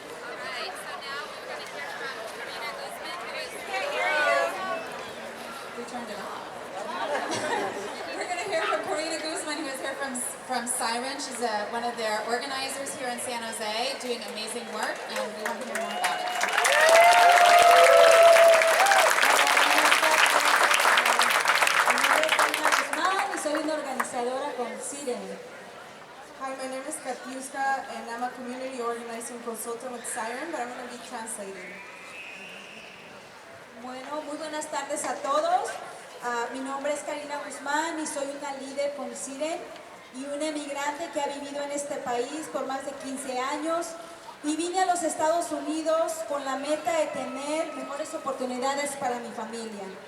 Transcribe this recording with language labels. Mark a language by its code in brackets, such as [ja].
[en] Alright, so now we're going to hear from Karina Guzman, who is here. We turned it off. We're going to hear from Karina Guzman, who is here from Siren. She's one of their organizers here in San Jose, doing amazing work, and we want to hear more about it. [es] Mi nombre es Karina Guzmán y soy una organizadora con Siren. [en] Hi, my name is Katiuska and I'm a community organizing consultant with Siren, but I'm going to be translating. [es] Bueno, muy buenas tardes a todos. Mi nombre es Karina Guzmán y soy una líder con Siren y una emigrante que ha vivido en este país por más de 15 años y vine a los Estados Unidos con la meta de tener mejores oportunidades para mi familia.